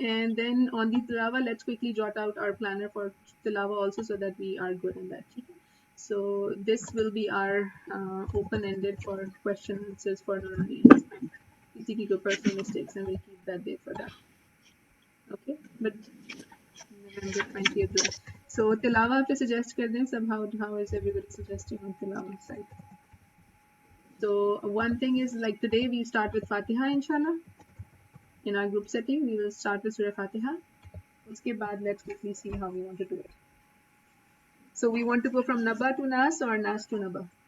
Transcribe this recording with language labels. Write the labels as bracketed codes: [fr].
[en] And then on the tilawa, let's quickly jot out our planner for tilawa also, so that we are good in that. So this will be our open-ended for question answers for Nurani. [hi] किसी की कोई [en] personal mistakes, and we'll keep that day for that. Okay, but November 20th. [hi] So tilawa पे suggest कर दें सब. [en] How is everybody suggesting on tilawa side? So one thing is, like today we start with Fatiha, inshallah. In our group setting, we will start with Surah Fatiha. [hi] Uske baad, [en] let's quickly see how we want to do it. So we want to go from Naba to Nas or Nas to Naba?